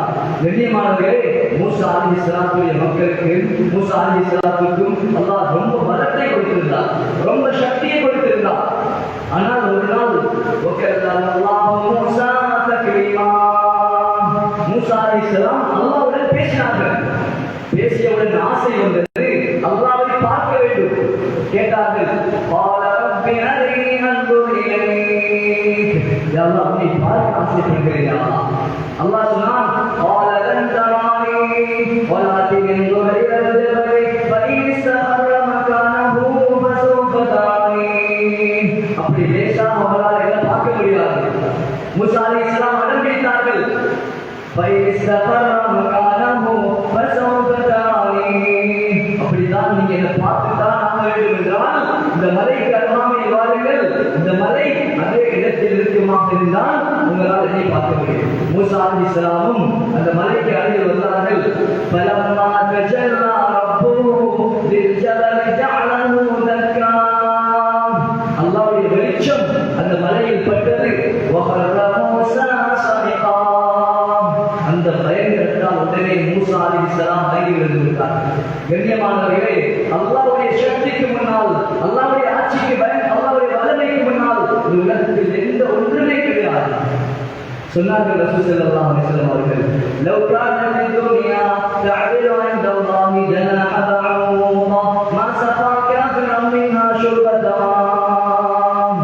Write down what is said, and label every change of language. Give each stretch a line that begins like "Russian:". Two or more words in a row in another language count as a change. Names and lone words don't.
Tamil: கண்ணியமானவர்களே, மூசா அலைஹிஸ்ஸலாத்துடைய மக்களுக்கு மூசா அலைஹிஸ்ஸலாத்துக்கும் அல்லாஹ் ரொம்ப பலத்தை கொடுத்திருந்தார், ரொம்ப சக்தியை கொடுத்திருந்தார். ஆனால் ஒரு நாள் மூசா அலைஹிஸ்ஸலாம் அல்லாஹ்வுடன் பேசினார்கள். பேசியவுடன் ஆசை வந்தது, அல்லாஹ்வை பார்க்க வேண்டும். கேட்டார்கள்,
Arabic: قال رب أرني أنظر إليك.
Tamil: யா அல்லாஹ், உன்னை பார்க்க ஆசைப்படுகிறேன். அல்லாஹ் சொன்னான்,
Arabic: قال لن تراني ولكن انظر إلى الجبل فإن استقر مكانه فسوف تراني.
Tamil: அப்படி லேசாக அவர்களால் என்ன பார்க்க முடியாது. மூசா அலைஹிஸ்ஸலாம் அடம் பிடித்தார்கள்.
Arabic: فإن استقر مكانه فسوف تراني.
Tamil: அப்படிதான் நீங்க என்ன பார்த்துதான் ஆக வேண்டும் என்றால் இந்த மலைக்கு அருகாமை வாருங்கள். இந்த மலை அதே இடத்தில் இருக்குமாக இருந்தால் உங்களால் என்னை பார்க்க முடியும். மூசா அலைஹிஸ்ஸலாமும் அந்த மலைக்கு அருகில் வந்தார்கள்.
Arabic: فلما تجلى ربه للجبل جعله دكا.
Tamil: அல்லாஹ்வுடைய வெளிச்சம் அந்த மலையில் பட்டது.
Arabic: وخر موسى صعقا.
Tamil: அந்த பயங்கரத்தால் உடனே மூசா அலைஹிஸ்ஸலாம் மயங்கி விழுந்து விட்டார்கள். கண்ணியமானவர்களே, அல்லாஹ்வுடைய சக்திக்கு முன்னால், அல்லாஹ்வுடைய ஆட்சிக்கு அல்லாஹ்வுடைய வல்லமைக்கு முன்னால் ஒரு உலகத்தில் எந்த ஒன்றுமே கிடையாது.
Arabic: சொன்னார்கள் رسول صلى الله عليه وسلم அவர்கள், لو كان الدنيا تعدل عند الله جناح بعوضة ما سقى كافرا منها شربة.